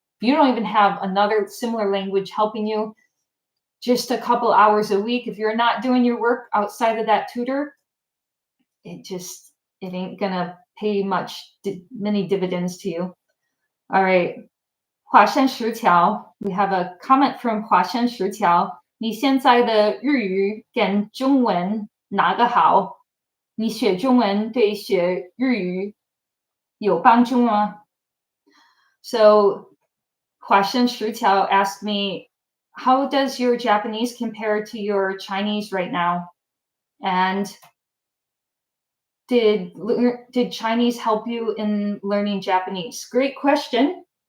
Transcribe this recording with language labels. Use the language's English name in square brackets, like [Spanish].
[English] If you don't even have another similar language helping you, just a couple hours a week, if you're not doing your work outside of that tutor, it ain't gonna pay many dividends to you. All right. 华山十条, we have a comment from 华山十条. [Chinese] 你现在的日语跟中文哪个好？你学中文对学日语有帮助吗？ [English] So 华山十条 asked me, how does your Japanese compare to your Chinese right now? And did Chinese help you in learning Japanese? Great question.